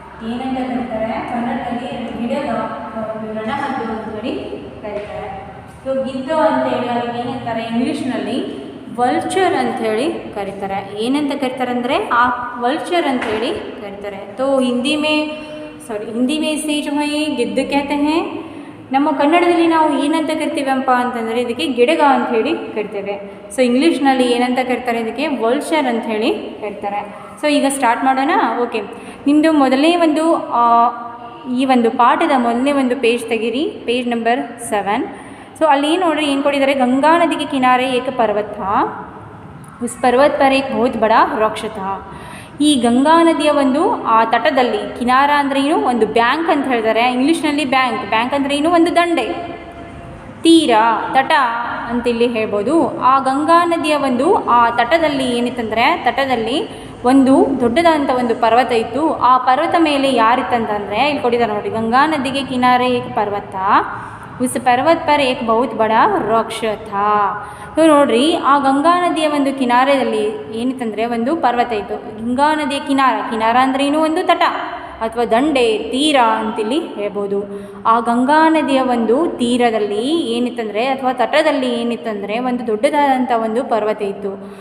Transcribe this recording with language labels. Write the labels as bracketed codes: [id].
[kn] ಏನಂತ ಕರೀತಾರೆ ಕನ್ನಡದಲ್ಲಿ ಗಿಡಗ, ಒಂದು ರಣಹದ್ದು ಅಂತೇಳಿ ಕರೀತಾರೆ. ಸೊ ಗಿದ್ದ ಅಂತೇಳಿ ಅವ್ರಿಗೆ ಏನಂತಾರೆ ಇಂಗ್ಲೀಷ್ನಲ್ಲಿ ವಲ್ಚರ್ ಅಂಥೇಳಿ ಕರೀತಾರೆ. ಏನಂತ ಕರೀತಾರೆ ಅಂದರೆ ಆ ವಲ್ಚರ್ ಅಂಥೇಳಿ ಕರೀತಾರೆ. [hi] तो हिंदी में से जो है गिद्ध कहते हैं. [kn] ನಮ್ಮ ಕನ್ನಡದಲ್ಲಿ ನಾವು ಏನಂತ ಕರಿತೀವಪ್ಪ ಅಂತಂದರೆ ಇದಕ್ಕೆ ಗಿಡಗ ಅಂಥೇಳಿ ಕರಿತೇವೆ. ಸೊ ಇಂಗ್ಲೀಷ್ನಲ್ಲಿ ಏನಂತ ಕರೀತಾರೆ, ಇದಕ್ಕೆ ವಲ್ಚರ್ ಅಂಥೇಳಿ ಕರೀತಾರೆ. ಸೊ ಈಗ ಸ್ಟಾರ್ಟ್ ಮಾಡೋಣ. ಓಕೆ, ನಿಮ್ಮದು ಮೊದಲನೇ ಒಂದು ಈ ಒಂದು ಪಾಠದ ಮೊದಲನೇ ಒಂದು ಪೇಜ್ ತೆಗೀರಿ, ಪೇಜ್ ನಂಬರ್ 7. ಸೊ ಅಲ್ಲಿ ಏನು ನೋಡ್ರಿ, ಏನು ಕೊಟ್ಟಿದ್ದಾರೆ, ಗಂಗಾ ನದಿ [hi] के किनारे एक पर्वत था, उस पर्वत पर एक बहुत बड़ा वृक्ष था. [kn] ಈ ಗಂಗಾ ನದಿಯ ಒಂದು ಆ ತಟದಲ್ಲಿ, ಕಿನಾರ ಅಂದರೆ ಏನು, ಒಂದು ಬ್ಯಾಂಕ್ ಅಂತ ಹೇಳ್ತಾರೆ ಇಂಗ್ಲೀಷ್ನಲ್ಲಿ. ಬ್ಯಾಂಕ್ ಅಂದರೆ ಏನು, ಒಂದು ದಂಡೆ, ತೀರ, ತಟ ಅಂತಿಲ್ಲಿ ಹೇಳ್ಬೋದು. ಆ ಗಂಗಾ ನದಿಯ ಒಂದು ಆ ತಟದಲ್ಲಿ ಏನಿತ್ತಂದರೆ, ತಟದಲ್ಲಿ ಒಂದು ದೊಡ್ಡದಾದಂಥ ಒಂದು ಪರ್ವತ ಇತ್ತು. ಆ ಪರ್ವತ ಮೇಲೆ ಯಾರಿತ್ತಂತಂದರೆ ಇಲ್ಲಿ ಕೊಟ್ಟಿದ್ದಾರೆ ನೋಡಿ, [hi] ಗಂಗಾ ನದಿಗೆ ಕಿನಾರೆ ಏಕ ಪರ್ವತ उस पर्वत पर एक बहुत बड़ा वृक्ष था. [kn] ಸೊ ನೋಡ್ರಿ, ಆ ಗಂಗಾ ನದಿಯ ಒಂದು ಕಿನಾರದಲ್ಲಿ ಏನಿತ್ತಂದರೆ ಒಂದು ಪರ್ವತ ಇತ್ತು. ಗಂಗಾ ನದಿಯ ಕಿನಾರ ಅಂದರೆ ಏನು, ಒಂದು ತಟ ಅಥವಾ ದಂಡೆ, ತೀರ ಅಂತಿಲ್ಲಿ ಹೇಳ್ಬೋದು. ಆ ಗಂಗಾ ನದಿಯ ಒಂದು ತೀರದಲ್ಲಿ ಏನಿತ್ತಂದರೆ ಅಥವಾ ತಟದಲ್ಲಿ ಏನಿತ್ತಂದರೆ ಒಂದು ದೊಡ್ಡದಾದಂಥ ಒಂದು ಪರ್ವತ ಇತ್ತು.